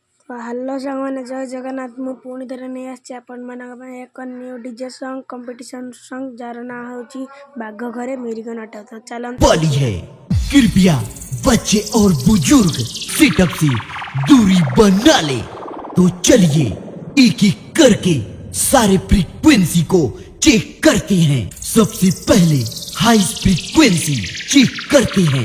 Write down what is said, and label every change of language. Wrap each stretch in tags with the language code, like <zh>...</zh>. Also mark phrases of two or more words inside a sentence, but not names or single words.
<or>ହ୍ୟାଲୋ ସାଙ୍ଗମାନେ, ଜୟ ଜଗନ୍ନାଥ। ମୁଁ ପୁଣି ଥରେ ନେଇ ଆସିଛି ଆପଣମାନଙ୍କ ପାଇଁ ଏକ</or> <en>new DJ song competition song,</en> <or>ଯାହାର ନାଁ ହେଉଛି ବାଘ ଘରେ ମିରିଗ ନାଟ। ତ ଚାଲନ୍ତୁ।</or> <hi>वाली है कृपया बच्चे और बुजुर्ग सिटअप से दूरी बना ले। तो चलिए एक एक करके सारे फ्रीक्वेंसी को चेक करते हैं। सबसे पहले</hi> <en>high frequency</en> <hi>चेक करते हैं।</hi>